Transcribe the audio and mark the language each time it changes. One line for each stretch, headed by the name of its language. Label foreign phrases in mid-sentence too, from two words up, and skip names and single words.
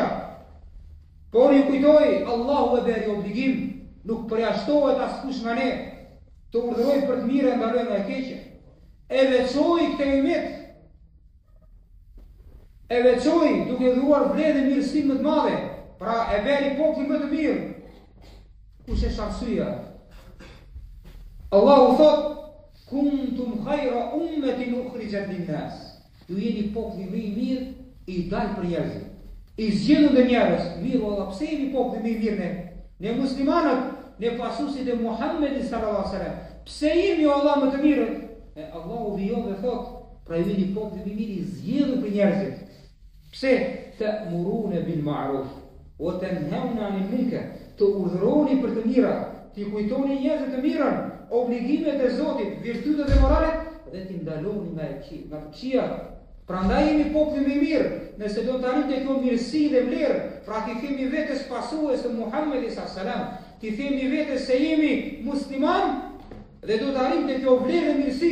Albanian: Por ju kujtoj, Allahu e beri obligim, nuk përjashtohet askush nga ne, të urdhëroj për të mirë dhe ndaloj nga e keqja. E veçoj këtë umet. E veçoj duke dhuruar vlerë dhe mirësinë më të madhe. Pra e beri popullin më të mirë. Kush është arsyeja? Allahu thot:
Arabic: "كنتم خير أمة أخرجت للناس."
Albanian: Ju jeni populli më i mirë i dalë për njerëzit. I zgjedhur dhe njerëz, mirë valla, pse jemi populli më i mirë ne? Ne muslimanët, ne pasuesit e Muhamedit
Arabic: صلى الله عليه وسلم.
Albanian: Pse jemi o Allah më të mirët? E Allahu vijon dhe thot: "Pra ju jeni populli më i mirë i zgjedhur për njerëzit." Pse?
Arabic: تأمرون بالمعروف وتنهون عن المنكر.
Albanian: Të urdhëroni për të mira, ti kujtoni njerëzit të mirën, obligimet e Zotit, virtytet e moralet, dhe ti ndaloni nga të këqijat. Prandaj jemi populli më i mirë, nëse do të arrijmë të kjo mirësi dhe vlerë, pra ti themi vetes pasues të Muhamedit
Arabic: صلى الله عليه وسلم,
Albanian: ti themi vetes se jemi musliman dhe do të arrijmë të kjo vlerë dhe mirësi.